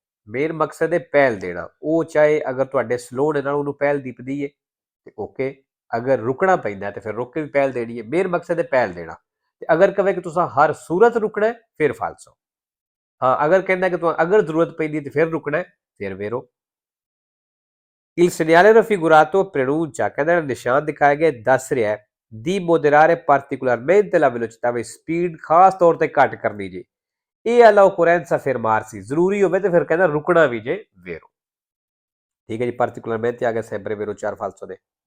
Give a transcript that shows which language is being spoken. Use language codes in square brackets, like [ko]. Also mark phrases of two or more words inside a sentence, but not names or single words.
[pa] ਮੇਨ ਮਕਸਦ ਹੈ ਪਹਿਲ ਦੇਣਾ, ਉਹ ਚਾਹੇ ਅਗਰ ਤੁਹਾਡੇ ਸਲੋ ਨੇ ਨਾਲ ਉਹਨੂੰ ਪਹਿਲ ਦੀਪਦੀ ਹੈ ਤੇ ਓਕੇ, ਅਗਰ ਰੁਕਣਾ ਪੈਂਦਾ ਤੇ ਫਿਰ ਰੁਕ ਕੇ ਵੀ ਪਹਿਲ ਦੇਣੀ ਹੈ। ਮੇਨ ਮਕਸਦ ਹੈ ਪਹਿਲ ਦੇਣਾ, ਤੇ ਅਗਰ ਕਵੇ ਕਿ ਤੁਸੀਂ ਹਰ ਸੂਰਤ ਰੁਕਣਾ ਫਿਰ ਫਾਲਸੋ। ਹਾਂ, ਅਗਰ ਕਹਿੰਦਾ ਕਿ ਤੁਹਾਨੂੰ ਅਗਰ ਜ਼ਰੂਰਤ ਪੈਂਦੀ ਤੇ ਫਿਰ ਰੁਕਣਾ ਫਿਰ ਵੇਰੋ। [it] il segnale raffigurato preannuncia, [pa] ਕਹਿੰਦਾ ਨਿਸ਼ਾਨ ਦਿਖਾਇਆ ਗਿਆ ਦੱਸ ਰਿਹਾ ਹੈ [it] di moderare particolarmente la velocità, [pa] ਵੀ ਸਪੀਡ ਖਾਸ ਤੌਰ ਤੇ ਘੱਟ ਕਰਨੀ ਜੀ। [it] ਇਹ alla occorrenza fermarsi, [pa] ਜ਼ਰੂਰੀ ਹੋਵੇ ਤੇ ਫਿਰ ਕਹਿੰਦਾ ਰੁਕਣਾ ਵੀ ਜੇ ਵੇਰੋ। ਠੀਕ ਹੈ ਜੀ, particolarmente ਆ ਗਿਆ [it] sempre vero [pa] 4 falso ਦੇ।